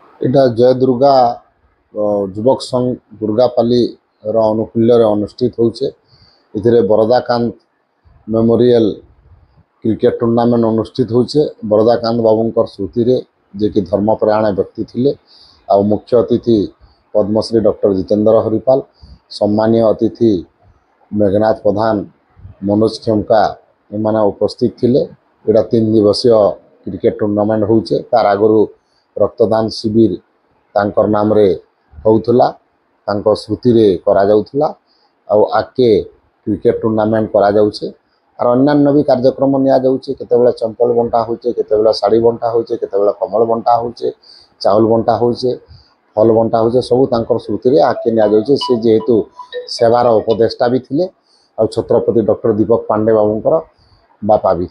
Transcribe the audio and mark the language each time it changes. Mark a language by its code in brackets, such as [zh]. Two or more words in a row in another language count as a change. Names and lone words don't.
[or] এটা জয় দুর্গা যুবক সংঘ দুর্গাপালি অনুকূল্ୟରେ ଅନୁଷ୍ଠିତ ହେଉଛି। ଏଥିରେ ବରଦାକାନ୍ତ ମେମୋରିଆଲ କ୍ରିକେଟ ଟୁର୍ଣ୍ଣାମେଣ୍ଟ ଅନୁଷ୍ଠିତ ହେଉଛି। ବରଦାକାନ୍ତ ବାବୁଙ୍କର ସ୍ମୃତିରେ ଯିଏକି ଧର୍ମପରାୟଣ ବ୍ୟକ୍ତି ଥିଲେ। ଆଉ ମୁଖ୍ୟ ଅତିଥି ପଦ୍ମଶ୍ରୀ ଡକ୍ଟର ଜିତେନ୍ଦ୍ର ହରିପାଲ, ସମ୍ମାନୀୟ ଅତିଥି ମେଘନାଥ ପ୍ରଧାନ, ମନୋଜ ଖେମକା ଏମାନେ ଉପସ୍ଥିତ ଥିଲେ। ଏଇଟା 3 ଦିବसीୟ କ୍ରିକେଟ ଟୁର୍ଣ୍ଣାମେଣ୍ଟ ହେଉଛି। ତାର ଆଗରୁ ରକ୍ତଦାନ ଶିବିର ତାଙ୍କର ନାମରେ ହେଉଥିଲା, ତାଙ୍କ ସ୍ମୃତିରେ କରାଯାଉଥିଲା। ଆଉ ଆଗକେ କ୍ରିକେଟ ଟୁର୍ଣ୍ଣାମେଣ୍ଟ କରାଯାଉଛି। [bn] আর অন্যান্য [or] ବି କାର୍ଯ୍ୟକ୍ରମ ନିଆଯାଉଛି। କେତେବେଳେ ଚମ୍ପଲ ବଣ୍ଟା ହେଉଛି, କେତେବେଳେ ଶାଢ଼ୀ ବଣ୍ଟା ହେଉଛି, କେତେବେଳେ କମଳ ବଣ୍ଟା ହେଉଛି, ଚାଉଳ ବଣ୍ଟା ହେଉଛି, ଫଲ ବଣ୍ଟା ହେଉଛି। ସବୁ ତାଙ୍କର ସ୍ମୃତିରେ ଆଗକେ ନିଆଯାଉଛି। ସେ ଯେହେତୁ ସେବାର ଉପଦେଷ୍ଟା ବି ଥିଲେ ଆଉ ଛତ୍ରପତି ଡକ୍ଟର ଦୀପକ ପାଣ୍ଡେ ବାବୁଙ୍କର ବାପା ବି।